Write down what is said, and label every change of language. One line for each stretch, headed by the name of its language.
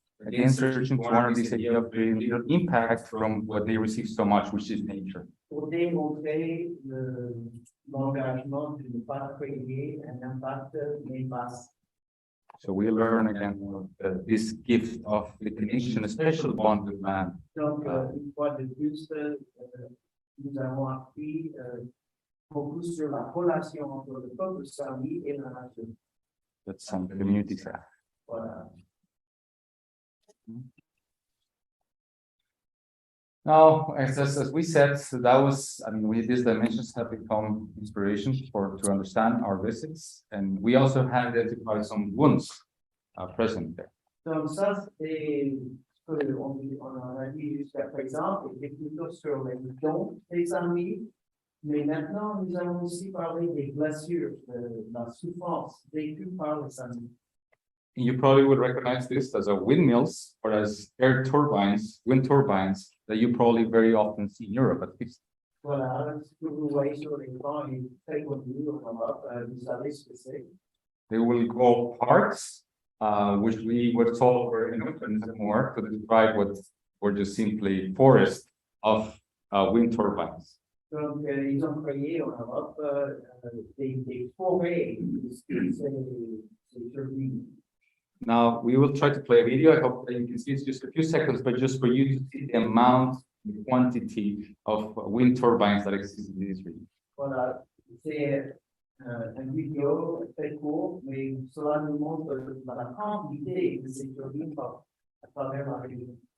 English: Again, searching to honor this idea of creating little impact from what they receive so much, which is nature.
French: Pour démontrer l'engagement de ne pas créer un impact néfaste.
English: So we learn again this gift of the connection, a special bond with man.
French: Donc, une fois de plus, nous avons appris beaucoup sur la relation entre le peuple sami et la nature.
English: That some communities have.
French: Voilà.
English: Now, as we said, so that was, I mean, these dimensions have become inspiration to understand our visits, and we also have identified some wounds present there.
French: Donc, ça, c'est ce qu'on a dit jusqu'à présent, et plutôt sur les dons des amis. Mais maintenant, nous allons aussi parler des blessures, de la souffrance vécue par les amis.
English: You probably would recognize this as a windmills or as air turbines, wind turbines that you probably very often see in Europe at least.
French: Voilà, ce que vous voyez sur l'écran est très connu en Europe, vous savez ce que c'est.
English: They will go parts, which we were told were more to describe what were just simply forests of wind turbines.
French: Donc, ils ont créé en Europe des forêts de ces turbines.
English: Now, we will try to play a video. I hope that you can see it's just a few seconds, but just for you to see the amount, the quantity of wind turbines that exist in this region.
French: Voilà, c'est un vidéo très court, mais cela nous montre la quantité de ces turbines à travers la région.